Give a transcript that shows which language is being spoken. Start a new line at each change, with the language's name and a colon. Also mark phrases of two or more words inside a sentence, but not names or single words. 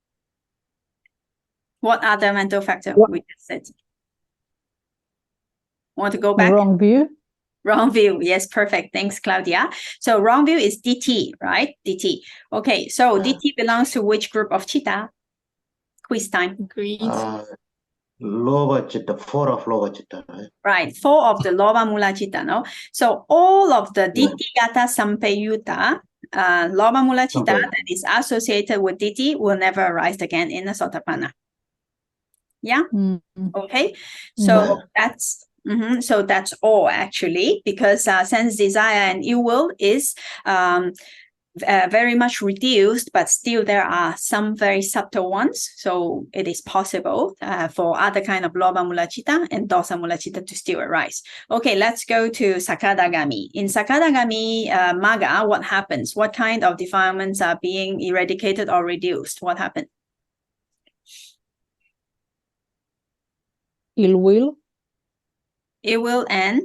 English: What other mental factor we just said? Want to go back? Wrong view. Wrong view. Yes, perfect. Thanks, Claudia. So wrong view is DT, right? DT. Okay, so DT belongs to which group of chitta? Quiz time. Greed.
Pali: Lobha chitta, 4 of lobha chitta,
English: right? Right, 4 of the
Pali: lobha mula chitta,
English: no? So all of the
Pali: ditthi gata sampayutta, lobha mula chitta
English: that is associated with ditthi will never arise again in the Sotapanna. Yeah? Okay. So that's so that's all actually, because sense desire and ill will is very much reduced, but still there are some very subtle ones. So it is possible for other kind of
Pali: lobha mula chitta
English: and
Pali: dosa mula chitta
English: to still arise. Okay, let's go to Sakadagami. In
Pali: Sakadagami Magga,
English: what happens? What kind of defilements are being eradicated or reduced? What happened? Ill will. Ill will and